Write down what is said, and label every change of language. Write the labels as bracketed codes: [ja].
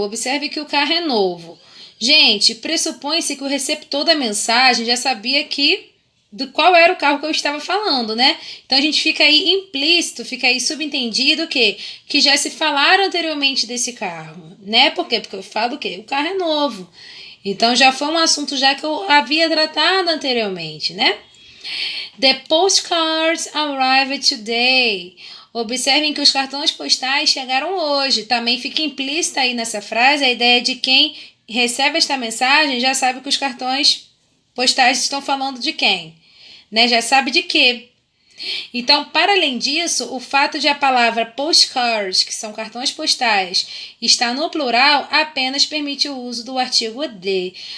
[pt] Observe que o carro é novo. Gente, pressupõe-se que o receptor da mensagem já sabia do qual era o carro que eu estava falando, né? Então a gente fica aí implícito, fica aí subentendido que já se falaram anteriormente desse carro, né? Por quê? Porque eu falo o quê? O carro é novo. Então já foi um assunto já que eu havia tratado anteriormente, né? [en] The postcards arrived today. [pt] Observem que os cartões postais chegaram hoje. Também fica implícita aí nessa frase a ideia de quem recebe esta mensagem já sabe que os cartões postais estão falando de quem, né? Já sabe de quê. Então, para além disso, o fato de a palavra postcards, que são cartões postais, estar no plural, apenas permite o uso do artigo de.